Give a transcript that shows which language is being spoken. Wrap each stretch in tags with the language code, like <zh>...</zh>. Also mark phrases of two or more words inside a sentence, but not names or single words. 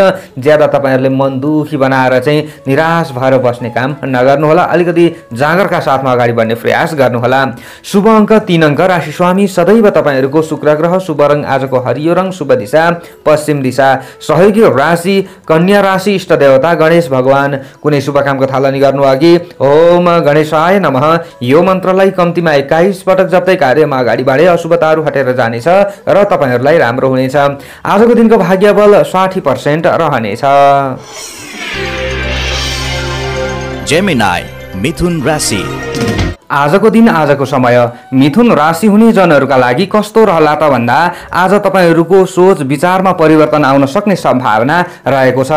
<ne>ज्यादा तपाईहरुले मन दुखी बनाएर चाहिँ निराश भएर बस्ने काम नगर्नुहोला। अलिकति जागरका साथमा अगाडि बढ्ने प्रयास गर्नुहोला। शुभ अङ्क 3 अङ्क। राशि स्वामी सदैव तपाईहरुको शुक्र ग्रह। शुभ रङ आजको हरियो रङ। शुभ दिशा पश्चिम दिशा। सहयोगी राशि कन्या राशि। इष्ट देवता गणेश भगवान। कुनै शुभ कामको थालनी गर्नु अघि</ne> <sa>ओम गणेशाय नमः</sa> <ne>यो मन्त्रलाई कम्तीमा 21 पटक जप्दै कार्यमा अगाडि बढे अशुभताहरू हटेर जानेछ र तपाईहरुलाई राम्रो हुनेछ। आजको दिनको भाग्य बल 60% रहनेछ। जेमिनाई मिथुन राशि। आजको दिन आजको समय मिथुन राशि हुने जनहरूका लागि कस्तो रहला त भन्दा आज तपाईहरूको सोच विचारमा परिवर्तन आउन सक्ने सम्भावना रहेको छ।</ne>